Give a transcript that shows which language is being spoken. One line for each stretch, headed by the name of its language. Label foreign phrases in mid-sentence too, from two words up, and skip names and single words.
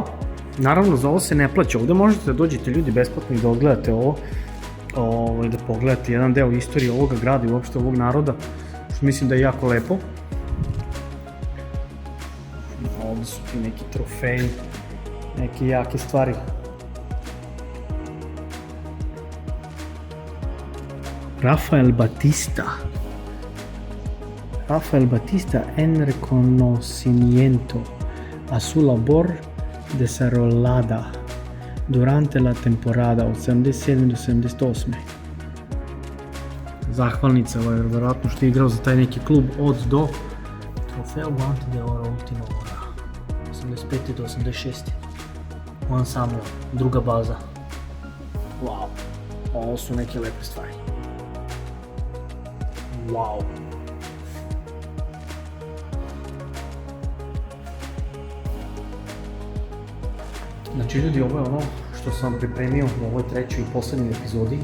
Serbian: Naravno za ovo se ne plaća, ovdje možete da dođete ljudi besplatno i da odgledate ovo, da pogledate jedan deo istorije ovoga grada i uopšte ovog naroda, što mislim da je jako lepo. Ovdje su ti neki trofeji, neke jake stvari.
Spanish: Rafael Batista en reconocimiento a su labor desarrollada durante la temporada
Serbian: od 77 do 78. Zahvalnica, vjerojatno što je igrao za taj neki klub od do.
Spanish: Trofeo Guante de Oro Ultima Hora 85.
Serbian: do 86. Juan Samuel, druga baza. Wow, ovo su neke lepe stvari. Wow. Znači ljudi, ovo je ono što sam pripremio u ovoj trećoj i poslednjoj epizodi.